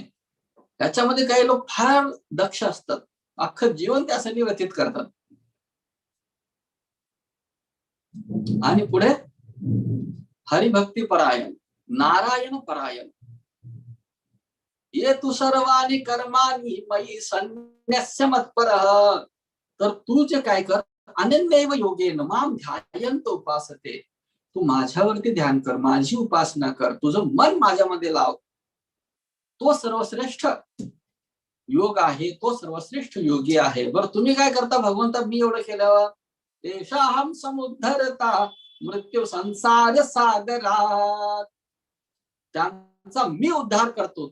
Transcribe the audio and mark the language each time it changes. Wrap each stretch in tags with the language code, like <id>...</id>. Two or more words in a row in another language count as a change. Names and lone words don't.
<mr>त्याच्यामध्ये काही लोक फार दक्ष असतात, अख्खं जीवन त्यासाठी व्यतीत करतात. आणि पुढे हरिभक्ती परायण, नारायण परायण.</mr> <sa>ये तू सर्वाणी कर्माणी मयि सन्न्यस्य मत्परः,</sa> <mr>तर तू जे काय कर,</mr> <sa>अनन्यैव योगेन मां ध्यायन्त उपासते.</sa> <mr>तू माझ्यावरती ध्यान कर, माझी उपासना कर, तुझं मन माझ्यामध्ये लाव. तो सर्वश्रेष्ठ योग आहे, तो सर्वश्रेष्ठ योगी आहे. बरं, तुम्ही काय करता भगवंता? मी एवढं केल्यावर</mr> <sa>तेषाहं समुद्धरता मृत्यू संसार सागरात,</sa> <mr>त्यांचा मी उद्धार करतो.</mr>